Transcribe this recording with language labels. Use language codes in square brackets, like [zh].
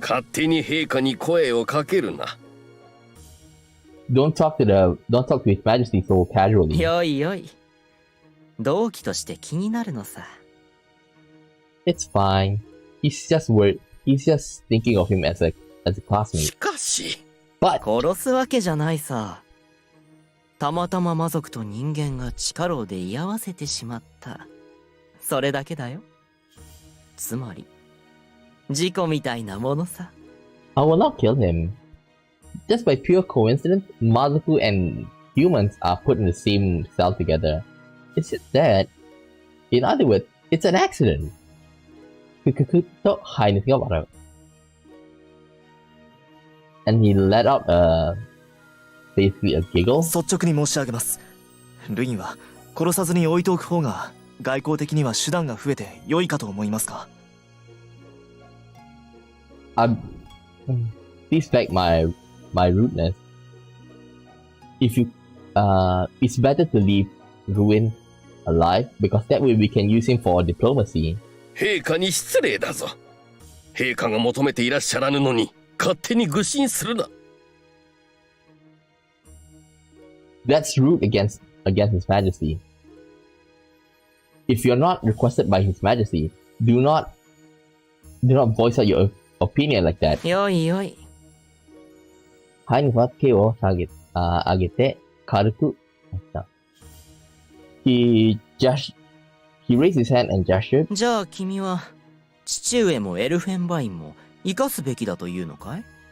[ja] 勝手に陛下に声をかけるな。 [en] Don't talk to His Majesty so casually. [ja] よいよい。同期として気になるのさ。 [en] It's fine. He's just worried. He's just thinking of him as a [ja] し [en] classmate. [ja] かし、 [en] But [ja] 殺すわけじゃないさ。たまたま魔族と人間が地下牢で居合わせてしまった。それだけだよ。つまり、事故みたいなものさ。 [en] I will not kill him. Just by pure coincidence, Mazoku and humans are put in the same cell together. It's just that, in other words, it's an accident. [ja] とハイネスが笑う。 [en] And he let out basically a giggle. [ja] 率直に申し上げます。ルインは殺さずに置いておく方が外交的には手段が増えて良いかと思いますか？ [en] Please back my rudeness. If you, it's better to leave Ruin alive because that way we can use him for diplomacy. [ja] 陛下に失礼だぞ。陛下が求めていらっしゃらぬのに勝手に愚信するな。 [en] That's rude against His Majesty. If you're not requested by His Majesty, do not voice out your opinion like that. [ja] よいよい。ハイネスは手を上げて軽く押した。 [en] He raised his hand and gestured. [ja] じゃあ君は父上もエルフェンバインも生かすべきだというのかい？